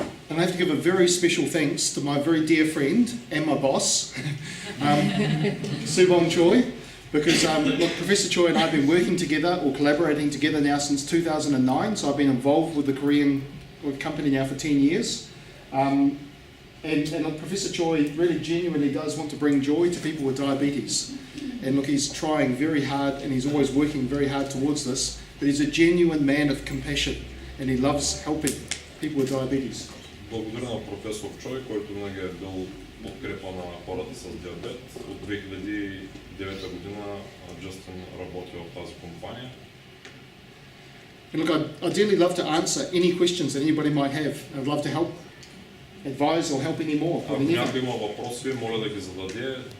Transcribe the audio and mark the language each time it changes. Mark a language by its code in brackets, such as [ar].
[en] And I have to give a very special thanks to my very dear friend and my boss, Subong Choi, because look, Professor Choi and I have been working together or collaborating together now since 2009, so I've been involved with the Korean company now for 10 years. And look, Professor Choi really genuinely does want to bring joy to people with diabetes. And look, he's trying very hard and he's always working very hard towards this, but he's a genuine man of compassion and he loves helping people with diabetes. [bg] Благодаря на професор Чой, който винаги е бил подкрепа на хората с диабет. От 2009 година Justin работи в тази компания. [en] And look, I'd dearly love to answer any questions that anybody might have. I'd love to help, advise or help any more. [bg] Ако някой има въпроси, моля да ги зададе.